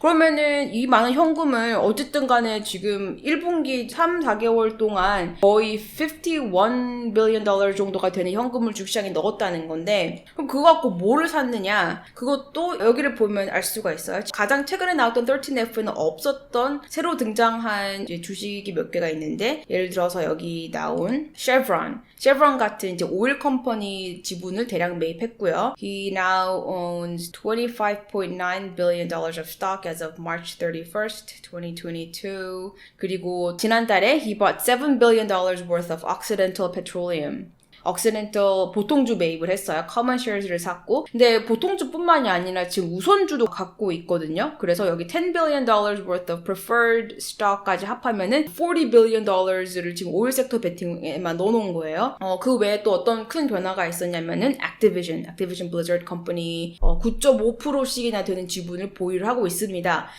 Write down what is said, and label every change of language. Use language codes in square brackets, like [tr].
[ko] 그러면은 이 많은 현금을 어쨌든 간에 지금 1분기 3, 4개월 동안 거의 51 billion dollar 정도가 되는 현금을 주식시장에 넣었다는 건데 그럼 그거 갖고 뭐를 샀느냐? 그것도 여기를 보면 알 수가 있어요. 가장 최근에 나왔던 13F는 없었던 새로 등장한 이제 주식이 몇 개가 있는데 예를 들어서 여기 나온 Chevron 같은 이제 오일 컴퍼니 지분을 대량 매입했고요. [en] He now owns 25.9 billion dollars of stock as of March 31st, 2022. [ko] 그리고 지난달에 [en] he bought 7 billion dollars worth of Occidental Petroleum. [ko] Occidental 보통주 매입을 했어요. Common shares를 샀고 근데 보통주뿐만이 아니라 지금 우선주도 갖고 있거든요. 그래서 여기 [en] 10 billion dollars worth of preferred stock [ko] 까지 합하면은 [en] 40 billion dollars [ko] 를 지금 오일 섹터 베팅에만 넣어놓은 거예요. 그 외에 또 어떤 큰 변화가 있었냐면은 Activision Blizzard Company 9.5%씩이나 되는 지분을 보유를 하고 있습니다.